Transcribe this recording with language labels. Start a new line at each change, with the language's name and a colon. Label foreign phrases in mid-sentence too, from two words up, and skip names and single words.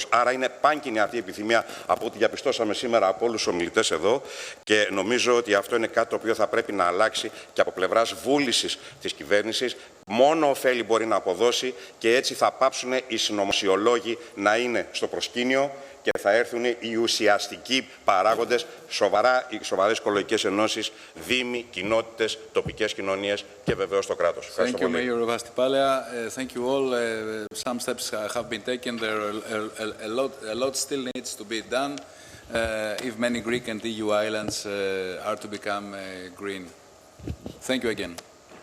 Greek: Άρα είναι πάνκινη αυτή η επιθυμία από ό,τι διαπιστώσαμε σήμερα από όλους τους ομιλητές εδώ και νομίζω ότι αυτό είναι κάτι το οποίο θα πρέπει να αλλάξει και από πλευράς βούλησης της κυβέρνησης. Μόνο ωφέλη μπορεί να αποδώσει και έτσι θα πάψουν οι συνωμοσιολόγοι να είναι στο προσκήνιο και θα έρθουν οι ουσιαστικοί παράγοντες, οι σοβαρές οικολογικές ενώσεις, δήμοι, κοινότητες, τοπικές κοινωνίες και βεβαίως το κράτος.
English: Thank you, Mayor Vastipalea. Thank you all. Some steps have been taken. There a lot still needs to be done if many Greek and EU islands are to become green. Thank you again.